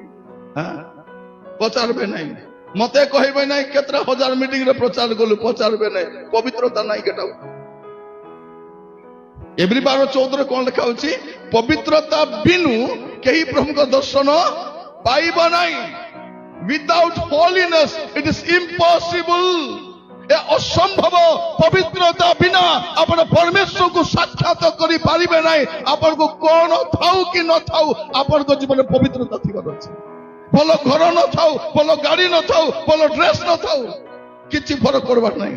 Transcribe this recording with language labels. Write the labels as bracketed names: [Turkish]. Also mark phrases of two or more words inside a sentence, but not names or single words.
[Odia] ପଚାରବେ ନାହିଁ। ମତେ କହିବେ ନାହିଁ କେତେଟା 1000 ମିଟିଂରେ ପ୍ରଚାର କଲୁ, ପଚାରବେ ନାହିଁ। ପବିତ୍ରତା ନାହିଁ କେଟା। ଏଭ୍ରି 12:14 କଣ ଲେଖା ହଉଛି? ପବିତ୍ରତା ବିନୁ କେହି ପ୍ରଭୁଙ୍କ ଦର୍ଶନ ପାଇବ ନାହିଁ। [English] Without holiness it is impossible. [Odia] ଏ ଅସମ୍ଭବ। ପବିତ୍ରତା ବିନା ଆପଣ ପରମେଶ୍ୱରକୁ ସାକ୍ଷାତ କରିପାରିବେ ନାହିଁ। ଆପଣଙ୍କୁ କଣ ଥାଉ କି ନଥାଉ, ଆପଣଙ୍କ ଜୀବନରେ ପବିତ୍ରତା ଥିବାର ଅଛି। ଭଲ ଘର ନଥାଉ, ଭଲ ଗାଡି ନଥାଉ, ଭଲ ଡ୍ରେସ ନଥାଉ, କିଛି ଫରକ ପଡବାର ନାହିଁ।